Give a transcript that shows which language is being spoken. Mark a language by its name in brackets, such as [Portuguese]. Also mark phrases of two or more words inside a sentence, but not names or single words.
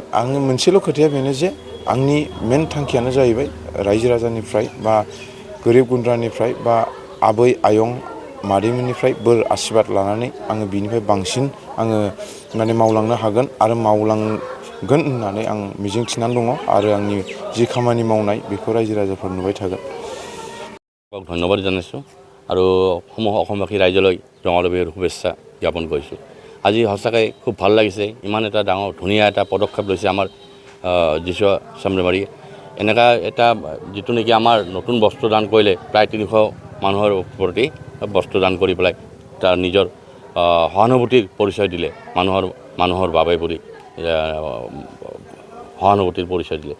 [Bodo] आंनि मोनसेल' खोथाया बेनो जे आंनि मेन थांखियानो जाहैबाय रायजो राजानिफ्राय बा गोरिब गुन्द्रानिफ्राय बा आबै आयं मादैमोननिफ्राय बोर आशीर्बाद लानानै आङो बिनिफ्राय बांसिन आङो माने मावलांनो हागोन आरो मावलांगोन होननानै आं मिजिं थिनानै दङ आरो आंनि जि खामानि मावनाय बेखौ रायजो राजाफोर नुबाय थागोन। [Assamese] ধন্যবাদ জানাইছোঁ আৰু অসমবাসী ৰাইজলৈ ৰঙালী বিহুৰ শুভেচ্ছা জ্ঞাপন কৰিছোঁ। আজি সঁচাকৈ খুব ভাল লাগিছে, ইমান এটা ডাঙৰ ধুনীয়া এটা পদক্ষেপ লৈছে আমাৰ যিচুৱা চামৰামাৰী। এনেকুৱা এটা যিটো নেকি আমাৰ নতুন বস্ত্ৰ দান কৰিলে প্ৰায় 300 মানুহৰ প্ৰতি বস্ত্ৰ দান কৰি পেলাই তাৰ নিজৰ সহানুভূতিৰ পৰিচয় দিলে মানুহৰ বাবে বুলি সহানুভূতিৰ পৰিচয় দিলে।